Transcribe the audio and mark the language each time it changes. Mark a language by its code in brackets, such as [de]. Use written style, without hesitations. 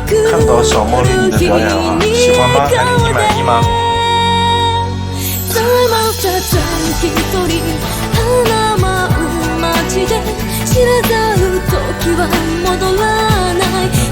[zh] 看到小茉莉你的表演了，喜欢吗？海丽，你满意吗？ [en] Time after time [ja] 一人花舞う知らざる時は戻らない